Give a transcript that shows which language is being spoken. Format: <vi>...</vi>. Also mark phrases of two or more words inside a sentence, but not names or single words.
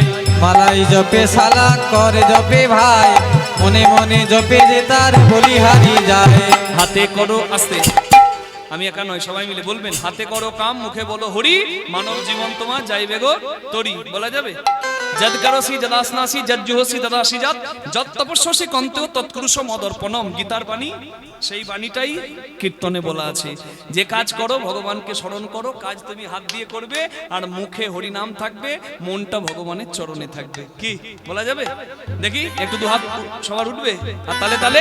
<bn>মালাই জপে শালা, করে জপে ভাই, মনে মনে জপে যে তার বলিহারি যায়। হাতে করো, আস্তে, আমি একা নয় সবাই মিলে বলবেন। হাতে করো কাম, মুখে বলো হরি, মানব জীবন তোমার যাইবে গো তরি। বলা যাবে?</bn> <sa>যদ করসি যদাসনাসি যজ্জুহসি তদাসি যৎ, যৎ তপস্যসি কন্তেও তৎকুরুষ মদর্পণম।</sa> <bn>গীতার বাণী, সেই বাণীটাই কীর্তনে বলা আছে। যে কাজ করো ভগবানকে স্মরণ করো, কাজ তুমি হাত দিয়ে করবে, আর মুখে হরি নাম থাকবে, মনটা ভগবানের চরণে থাকবে। কি বলা যাবে? দেখি একটু দু হাত সবার উঠবে, আর তালে তালে।</bn>